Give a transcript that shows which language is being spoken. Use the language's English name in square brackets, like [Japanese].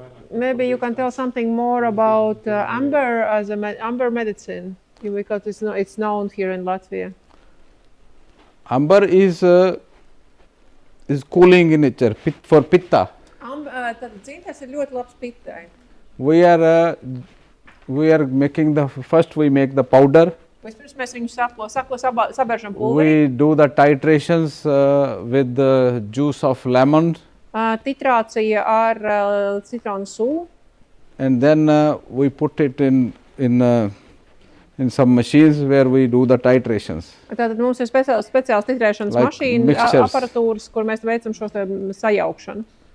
[English] Maybe you can tell something more about amber as amber medicine, because it's known here in Latvia. Amber is cooling in nature for pitta. [Latvian] Tad dzintas ir ļoti labs pittai. [English] We are making we make the powder. [Latvian] Vispirms mēs viņu sabēršam pulverī. [English] We do the titrations with the juice of lemon. [Latvian] Titrācija ar citronu sulu. [English] And then we put it in some machines where we do the titrations. [Latvian] Tātad mums ir speciāls titrēšanas [English] Like [Latvian] mašīna, [English] mixtures. [Latvian] aparatūras, kur mēs veicam šo sajaukšanu.